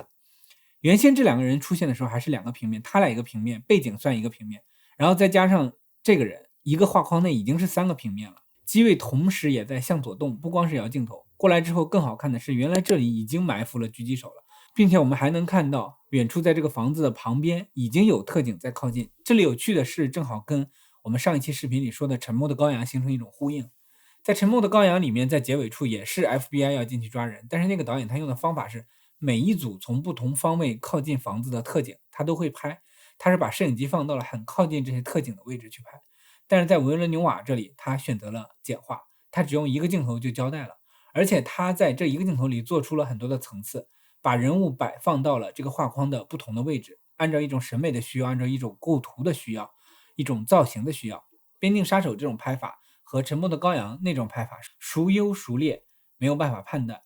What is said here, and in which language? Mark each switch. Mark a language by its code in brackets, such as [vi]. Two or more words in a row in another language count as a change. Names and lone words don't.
[zh] 原先這兩個人出現的時候還是兩個平面，他倆一個平面，背景算一個平面，然後再加上這個人，一個畫框內已經是3個平面了。機位同時也在向左動，不光是搖鏡頭。過來之後更好看的是，原來這裡已經埋伏了狙擊手了，並且我們還能看到遠處在這個房子的旁邊已經有特警在靠近。這裡有趣的是，正好跟我們上一期視頻裡說的沉默的羔羊形成一種呼應。在沉默的羔羊裡面，在結尾處也是 FBI 要進去抓人，但是那個導演他用的方法是每一組從不同方位靠近房子的特警他都會拍，他是把攝影機放到了很靠近這些特警的位置去拍。但是在維倫紐瓦這裡他選擇了簡化，他只用一個鏡頭就交代了，而且他在這一個鏡頭裡做出了很多的層次，把人物擺放到了這個畫框的不同的位置，按照一種審美的需要，按照一種構圖的需要，一種造型的需要。邊境殺手這種拍法和沉默的羔羊那种拍法孰優孰劣沒有辦法判斷。